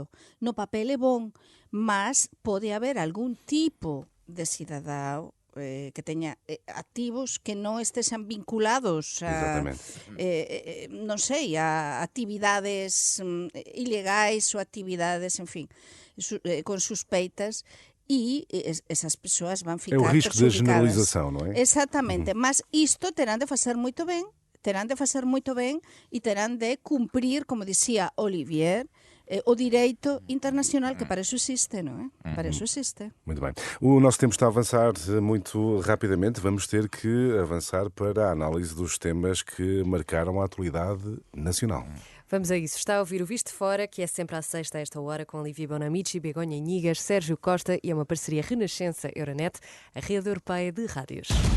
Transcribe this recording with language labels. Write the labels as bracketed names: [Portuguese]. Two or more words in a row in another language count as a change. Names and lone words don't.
[Galician] No papel é bon, mas pode haber algún tipo de cidadao que teña activos que non estesen vinculados a, non sei, a actividades ilegais ou actividades, en fin, con suspeitas, e esas persoas van ficar perjudicadas. [Portuguese] É o risco da generalização, não é? Exatamente, [Galician] mas isto terán de facer moito ben, e terán de cumprir, como dicía Olivier, [Portuguese] o direito internacional, que para isso existe, não é? Para isso existe. Muito bem. O nosso tempo está a avançar muito rapidamente. Vamos ter que avançar para a análise dos temas que marcaram a atualidade nacional. Vamos a isso. Está a ouvir o Visto de Fora, que é sempre à sexta a esta hora, com Olivier Bonamici, Begonha Inigas, Sérgio Costa, e é uma parceria Renascença-Euronet, a rede europeia de rádios.